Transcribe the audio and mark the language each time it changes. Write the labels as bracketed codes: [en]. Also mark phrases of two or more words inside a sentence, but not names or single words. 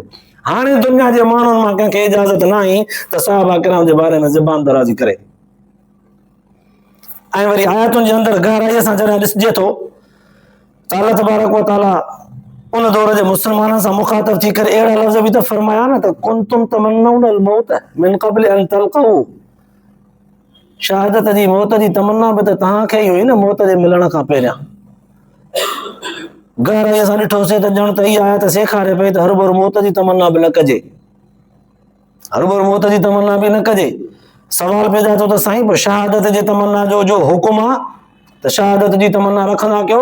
[sd] हाणे दुनिया जे माण्हुनि मां कंहिंखे इजाज़त न आई त सहाबा किराम जे बारे में ज़बान दराज़ी करे। ऐं वरी आयतुनि जे अंदरि गहराईअ सां जॾहिं ॾिसिजे थो त [ar] الله تبارك وتعالى [sd] उन दौर जे मुस्लमाननि सां मुखातब थी करे अहिड़ा लफ़्ज़ बि त फरमाया न त [ar] كنتم تمنون الموت من قبل أن تلقوه, [sd] शहादत जी मौत जी तमन्ना बि त तव्हांखे ई हुई न मौत जे मिलण खां पहिरियां। गहराईअ सां ॾिठोसीं त ॼण त इहा आयत सेखारे पई त हर भर मौत जी तमन्ना बि न कजे, हर भर मौत जी तमन्ना बि न कजे। सवाल पैदा थियो त साईं पोइ शहादत जे तमन्ना जो हुकुम आहे त शहादत जी तमन्ना रखंदा कयो।